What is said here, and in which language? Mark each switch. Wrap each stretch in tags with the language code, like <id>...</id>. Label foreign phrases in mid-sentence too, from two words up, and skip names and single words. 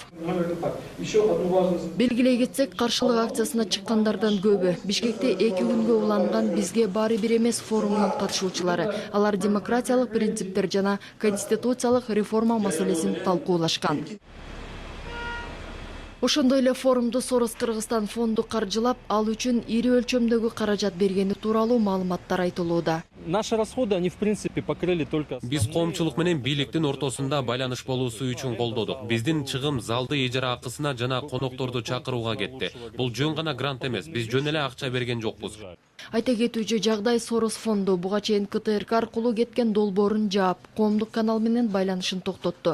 <ky>Белгилей кетсек, каршылык акциясына чыккандардан көбү Бишкекте 2 күнгө уланган бизге баары бир эмес форумунун катышуучулары. Алар демократиялык принциптер жана конституциялык реформа маселесин талкуулашкан. Ошондой эле форумду Сорос Кыргызстан фонду каржылап, ал үчүн ири өлчөмдөгү каражат бергени тууралуу маалыматтар айтылууда.</ky> <ru>Наши расходы, они в принципе покрыли только...</ru> <ky>Биз коомчулук менен бийликтин ортосунда байланыш болуусу үчүн колдодук. Биздин чыгым залды ижара акысына жана конокторду чакырууга кетти. Бул жөн гана грант эмес, биз жөн эле акча берген жокпуз. Айта кетүүчү жагдай, Сорос фонду буга чейин КТРК аркылуу кеткен долбоорун жаап, коомдук канал менен байланышын токтотту.</ky>